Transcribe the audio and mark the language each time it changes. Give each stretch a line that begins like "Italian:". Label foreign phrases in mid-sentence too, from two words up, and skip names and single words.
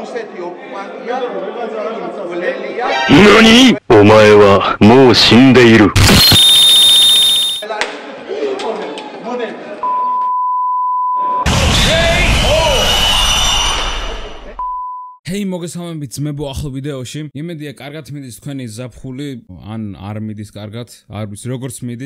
Georgian: რუსეთი ოკუპანტია, გულელია. ნანი?
Japanese: お前はもう死んでいる。
Georgian: Hey, მოგესალმებით ძმებო ახალ ვიდეოში. იმედია კარგად მიდის თქვენი ზაფხული, ან არ მიდის კარგად, არ ვიცი როგორც მიდის.